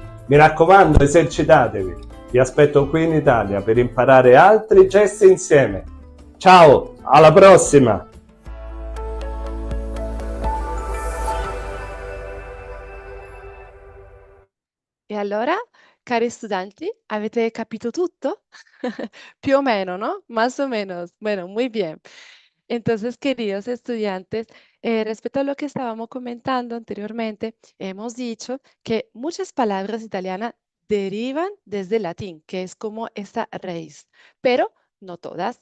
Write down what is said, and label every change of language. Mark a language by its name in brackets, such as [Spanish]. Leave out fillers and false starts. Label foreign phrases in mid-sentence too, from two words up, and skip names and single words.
[Italian] Mi raccomando, esercitatevi. Vi aspetto qui in Italia per imparare altri gesti insieme. Ciao, alla prossima! E allora, cari studenti, avete capito tutto? Più o meno, [Spanish] ¿no? Más o menos. Bueno, muy bien. Entonces, queridos estudiantes, respecto a lo que estábamos comentando anteriormente, hemos dicho que muchas palabras italianas derivan desde el latín, que es como esa raíz, pero no todas.